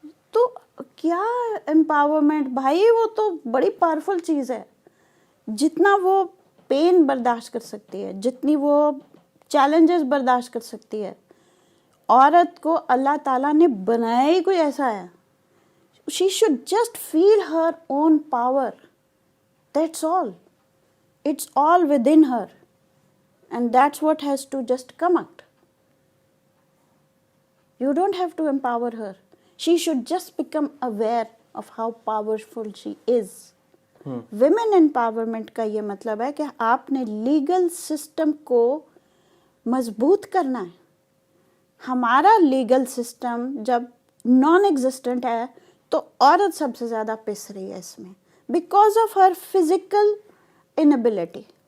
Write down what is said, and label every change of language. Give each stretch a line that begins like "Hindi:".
Urdu: تو کیا امپاورمنٹ بھائی، وہ تو بڑی پاورفل چیز ہے. جتنا وہ پین برداشت کر سکتی ہے، جتنی وہ چیلنجز برداشت کر سکتی ہے، عورت کو اللہ تعالیٰ نے بنایا ہی کوئی ایسا ہے.
English: She should just feel her own power. That's all. It's all within her. And that's what has to just come out. You don't have to empower her. She should just become aware of how powerful she is.
Urdu: Women empowerment کا یہ مطلب ہے کہ آپ نے legal system کو مضبوط کرنا ہے. ہمارا لیگل سسٹم جب نان ایگزسٹنٹ ہے تو عورت سب سے زیادہ پس رہی ہے اس میں
English: Because of her physical inability.